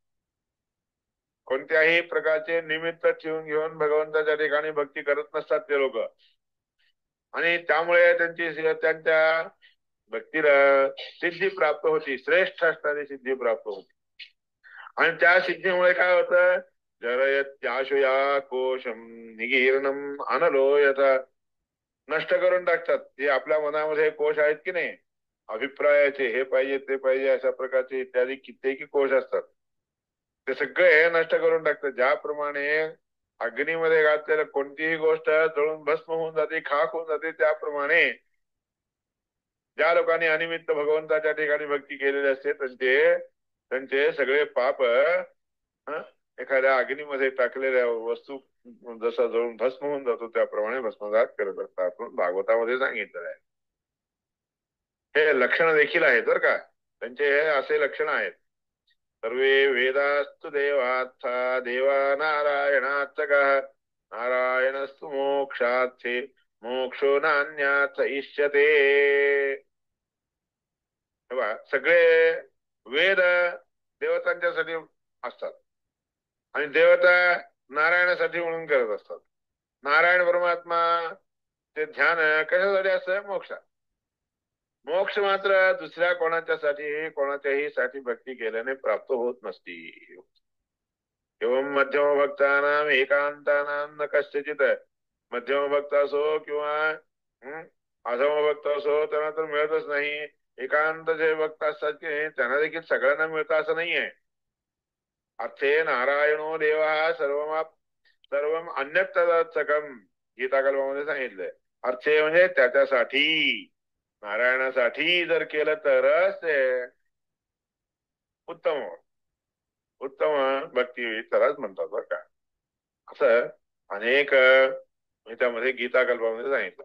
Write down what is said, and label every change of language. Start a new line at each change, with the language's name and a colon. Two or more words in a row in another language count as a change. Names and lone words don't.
Marathi: कोणत्याही प्रकारचे निमित्त ठेवून घेऊन भगवंताच्या ठिकाणी भक्ती करत नसतात ते लोक. आणि त्यामुळे त्यांच्या भक्तीला सिद्धी प्राप्त होती. श्रेष्ठ असणारी सिद्धी प्राप्त होती. आणि त्या सिद्धीमुळे काय होतं?
Sanskrit: जरयत्याशया कोशम निगीर्णम अनलो यथा.
Marathi: नष्ट करून टाकतात जे आपल्या मनामध्ये कोश आहेत की नाही अभिप्रायाचे, हे पाहिजे ते पाहिजे अशा प्रकारचे इत्यादी कित्येकी कोश असतात. ते सगळे नष्ट करून टाकतात. ज्याप्रमाणे अग्नीमध्ये घातलेलं कोणतीही गोष्ट जळून भस्म होऊन जाते, खाक होऊन जाते, त्याप्रमाणे ज्या लोकांनी अनिमित्त भगवंताच्या ठिकाणी भक्ती केलेली असते त्यांचे त्यांचे सगळे पाप एखाद्या अग्नीमध्ये टाकलेल्या वस्तू जसा जळून भस्म होऊन जातो त्याप्रमाणे भस्मसात करत असतात. भागवतामध्ये सांगितलं आहे. हे लक्षण देखील आहेत बरं का. त्यांचे असे लक्षण आहेत.
Sanskrit: सर्वे वेदास्तु देवार्था देवा नारायणार्थकः नारायणस्तु मोक्षार्थे मोक्षो नान्यार्थ इष्यते.
Marathi: सगळे वेद देवतांच्यासाठी असतात आणि देवता नारायणासाठी म्हणून करत असतात. नारायण परमात्मा ते ध्यान कशासाठी असतं? मोक्षा. मोक्ष मात्र दुसऱ्या कोणाच्याही साठी भक्ती केल्याने प्राप्त होत नसती.
Sanskrit: एवं मध्यम भक्तानाम एकांतानाम न कश्चित.
Marathi: मध्यम भक्त असो किंवा अधम भक्त असो त्यांना तर मिळतच नाही. एकांत जे भक्त असतात की त्यांना देखील सगळ्यांना मिळतं असं नाहीये.
Sanskrit: अर्थे नारायणो देवा सर्वम अन्यतम
Marathi: गीता कल्पामध्ये सांगितलंय. अर्थे म्हणजे त्याच्यासाठी नारायणासाठी जर केलं तरच ते उत्तम उत्तम भक्ती त्यालाच म्हणतात बरं का. असं अनेक त्यामध्ये गीता कल्पामध्ये सांगितलं.